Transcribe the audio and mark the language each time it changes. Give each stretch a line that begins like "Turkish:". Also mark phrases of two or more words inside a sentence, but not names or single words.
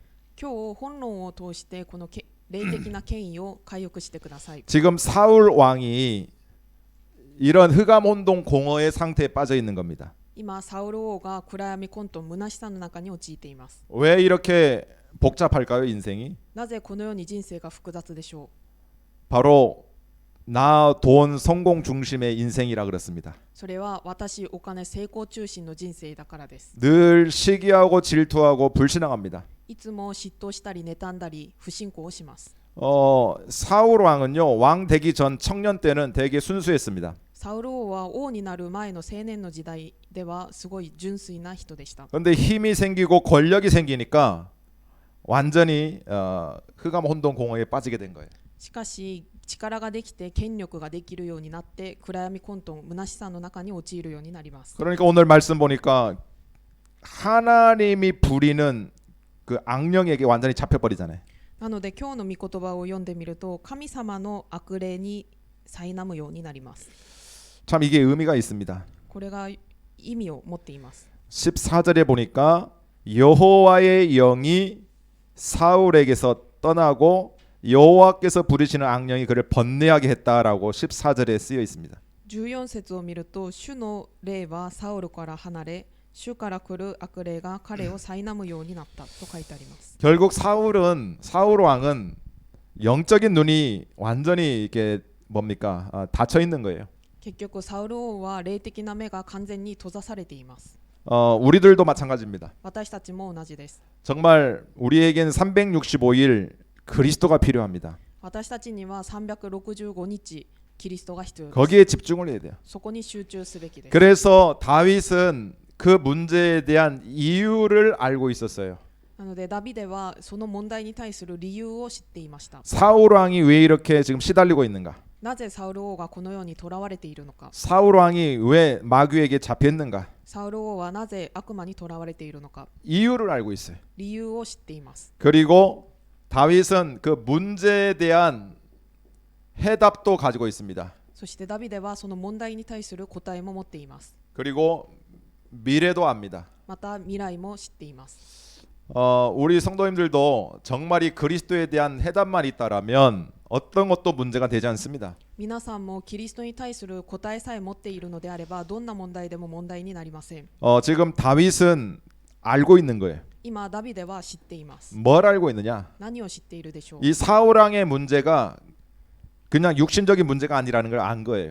Japanese: 今日本論を通してこの霊的な権威を回復してください。
Korean: 지금 사울 왕이 이런 흑암 혼돈 공허의 상태에 빠져 있는 겁니다.
Japanese: 今サウル王が暗闇混沌虚しさの中に陥っています。
Korean: 왜 이렇게 복잡할까요, 인생이?
Japanese: なぜこのように人生が複雑でしょう。
Korean: 바로 나, 돈, 성공 중심의 인생이라 그렇습니다.
Japanese: それは私、お金、成功中心の人生だからです。
Korean: 늘 시기하고 질투하고 불신앙합니다.
Japanese: いつも嫉妬したり妬んだり不信仰をします。
Korean: 사울 왕은요, 왕 되기 전 청년 때는 되게 순수했습니다.
Japanese: サウル王は王になる前の青年の時代ではすごい純粋な人でした。
Korean: 그런데 힘이 생기고 권력이 생기니까 완전히 흑암 혼돈 공허에 빠지게 된 거예요.
Japanese: しかし力ができて権力ができるようになって暗闇混沌虚しさの中に陥るようになります。
Korean: 그러니까 오늘 말씀 보니까 하나님이 부리는 그 악령에게 완전히 잡혀버리잖아요.
Japanese: なので今日の御言葉を読んでみると神様の悪霊に苛むようになります。
Korean: 참 이게 의미가 있습니다.
Japanese: これが意味を持っています。
Korean: 14절에 보니까 여호와의 영이 사울에게서 떠나고 여호와께서 부르시는 악령이 그를 번뇌하게 했다라고 14절에 쓰여 있습니다.
Japanese: 14 節を見ると主の霊はサウルから離れ主から来る悪霊が彼を苛むようになったと書いてあります。
Korean: 결국 사울 왕은 영적인 눈이 완전히 이게 뭡니까? 닫혀 있는 거예요.
Japanese: 結局サウル王は霊的な目が完全に閉ざされています。
Korean: 우리들도 마찬가지입니다.
Japanese: 私たちも同じです。
Korean: 정말 우리에겐 365일 그리스도가 필요합니다.
Japanese: 私たちには365日キリストが必要です。
Korean: 거기에 집중을 해야 돼요.
Japanese: そこに集中すべきです。
Korean: 그래서 다윗은 그 문제에 대한 이유를 알고 있었어요.
Japanese: なのでダビデはその問題に対する理由を知っていました。
Korean: 사울 왕이 왜 이렇게 지금 시달리고 있는가?
Japanese: なぜサウル王がこのように囚われているのか。
Korean: 사울 왕이 왜 마귀에게 잡혔는가?
Japanese: サウル王はなぜ悪魔に囚われているのか。
Korean: 이유를 알고 있어요.
Japanese: 理由を知っています。
Korean: 그리고 다윗은 그 문제에 대한 해답도 가지고 있습니다.
Japanese: そしてダビデはその問題に対する答えも持っています。
Korean: 그리고 미래도 압니다.
Japanese: また未来も知っています。
Korean: 우리 성도님들도 정말이 그리스도에 대한 해답만 있다라면 어떤 것도 문제가 되지 않습니다.
Japanese: 皆さんもキリストに対する答えさえ持っているのであればどんな問題でも問題になりません。
Korean: 지금 다윗은 알고 있는 거예요.
Japanese: 今ダビデは知っています。
Korean: 뭘 알고 있느냐?
Japanese: 何を知っているでしょう。
Korean: 이 사울 왕의 문제가 그냥 육신적인 문제가 아니라는 걸 안 거예요.